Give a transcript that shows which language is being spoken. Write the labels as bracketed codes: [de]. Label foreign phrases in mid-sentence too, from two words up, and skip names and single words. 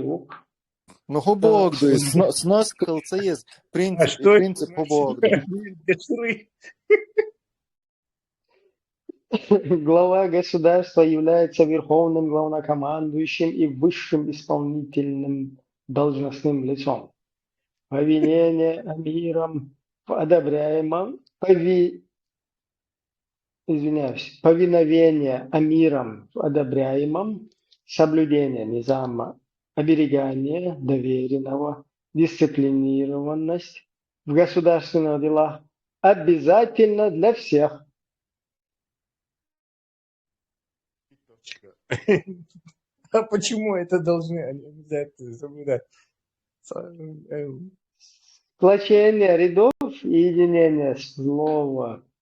[ru] Ну, Богду, снос кылца есть. Принцип Богду. Для Шуры. Глава государства является верховным главнокомандующим и высшим исполнительным должностным лицом. Повинение амиром одобряемом, повиновение амиром одобряемом, соблюдение низама, оберегание доверенного, дисциплинированность в государственных делах обязательно для всех. А почему это должны они обязательно соблюдать? Сплочение рядов и единение слова.